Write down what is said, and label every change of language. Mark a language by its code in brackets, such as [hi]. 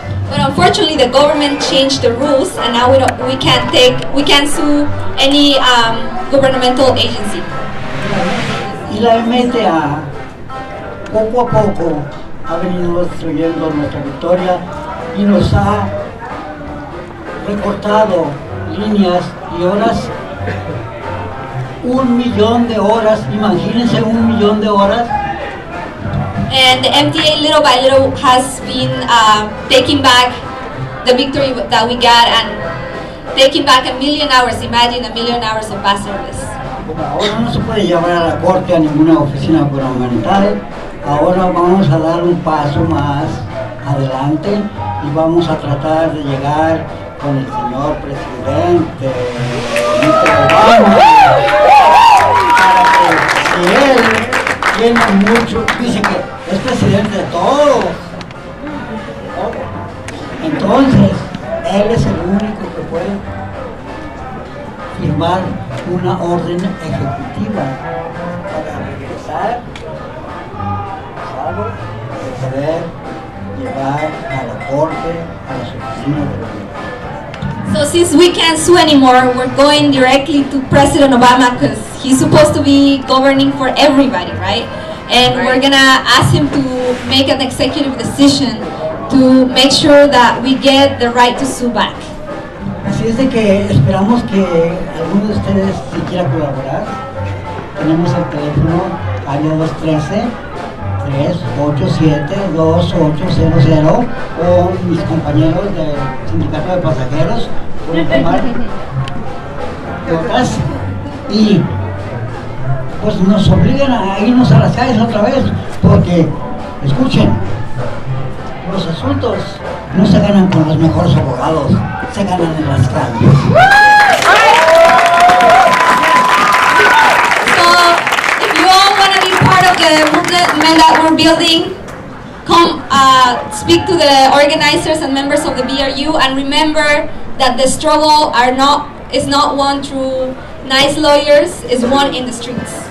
[en] But unfortunately, the government changed the rules, and now we can't sue any governmental agency. [es] Y la MTA poco a poco ha venido destruyendo nuestra victoria y nos ha recortado líneas y horas. 1 millón de horas, imagínense 1 millón de horas. [en] And the MTA little by little has been taking back the victory that we got and taking back 1 million hours. Imagine 1 million hours of bus service. [es] Ahora no se puede llevar a la corte a ninguna oficina gubernamental. Ahora vamos a dar un paso más adelante y vamos a tratar de llegar con el señor presidente Obama, para que si él tiene mucho, dice que es presidente de todo, entonces él es el único que puede firmar una orden ejecutiva para regresar de poder llevar a la corte a las oficinas de gobierno. [en] So So since we can't sue anymore, we're going directly to President Obama because he's supposed to be governing for everybody, right? And we're gonna ask him to make an executive decision to make sure that we get the right to sue back. [es] Así es de que esperamos que alguno de ustedes si quiera colaborar. Tenemos el teléfono área 213-387-2800 o mis compañeros del sindicato de pasajeros pueden tomar notas y pues nos obligan a irnos a las calles otra vez porque, escuchen, los asuntos no se ganan con los mejores abogados, se ganan en las calles. [en] The movement that we're building, come speak to the organizers and members of the BRU, and remember that the struggle is not won through nice lawyers, it's won in the streets.